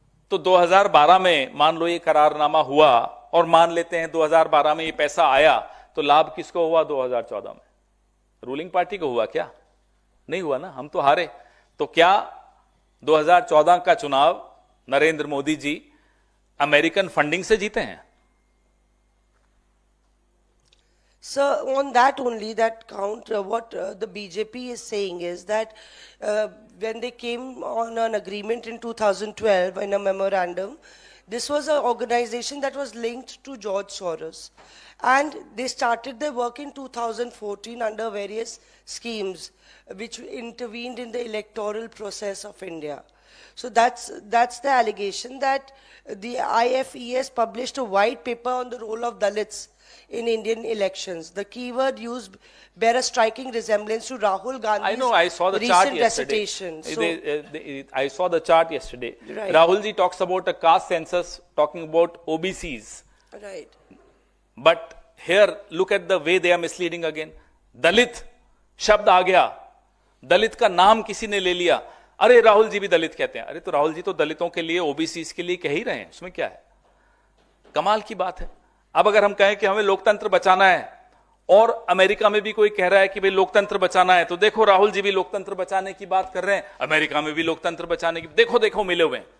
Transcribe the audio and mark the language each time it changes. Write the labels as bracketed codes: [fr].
[hi] तो 2012 में मान लो ये करारनामा हुआ, और मान लेते हैं 2012 में ये पैसा आया, तो लाभ किसको हुआ? 2014 में रूलिंग पार्टी को हुआ क्या? नहीं हुआ ना, हम तो हारे। तो क्या 2014 का चुनाव नरेंद्र मोदी जी अमेरिकन फंडिंग से जीते हैं? [en] Sir, on that only, that count, what the BJP is saying is that when they came on an agreement in 2012 in a memorandum, this was an organization that was linked to George Soros. And they started their work in 2014 under various schemes which intervened in the electoral process of India. So that's the allegation that the IFES published a white paper on the role of Dalits in Indian elections. The keyword used bear a striking resemblance to Rahul Gandhi's I know, I saw the recent chart yesterday. recitation. So, I saw the chart yesterday. Right. Rahul ji talks about a caste census, talking about OBCs. right. But here, look at the way they are misleading again. [hi] दलित शब्द आ गया, दलित का नाम किसी ने ले लिया, अरे राहुल जी भी दलित कहते हैं। अरे तो राहुल जी तो दलितों के लिए, ओबीसी के लिए कह ही रहे हैं, उसमें क्या है? कमाल की बात है। अब अगर हम कहें कि हमें लोकतंत्र बचाना है और अमेरिका में भी कोई कह रहा है कि भाई लोकतंत्र बचाना है, तो देखो राहुल जी भी लोकतंत्र बचाने की बात कर रहे हैं, अमेरिका में भी लोकतंत्र बचाने की, देखो देखो मिले हुए हैं।